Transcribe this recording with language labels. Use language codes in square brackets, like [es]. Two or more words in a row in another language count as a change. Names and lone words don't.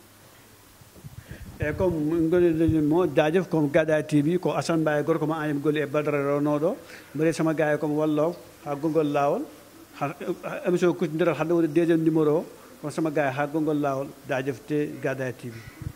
[ff] eyyi comme goni mo jaajef comme Gada TV ko Assane Mbaye gorko mo Agnam Goli e Badara rewnoɗo mbaɗi [wo] sama gars yi [ff] comme wallo ha gongol lawol ha émission kucodiral hande woni [fr] deuxiéme numéro [ff] o kono [wo] sama gars yi [ff] ha gongol lawol jaajefte Gada TV